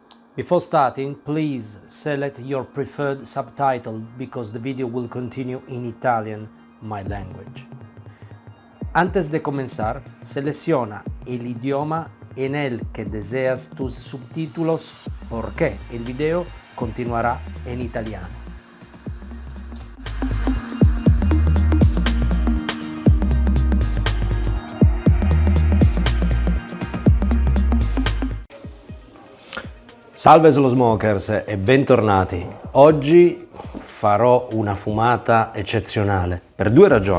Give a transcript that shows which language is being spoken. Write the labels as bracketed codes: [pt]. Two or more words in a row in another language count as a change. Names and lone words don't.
[en] Before starting, please select your preferred subtitle because the video will continue in Italian, my language. [es] Antes de comenzar, selecciona el idioma en el que deseas tus subtítulos porque el video continuará en italiano. [it] Salve Slow Smokers e bentornati. Oggi farò una fumata eccezionale per due ragioni.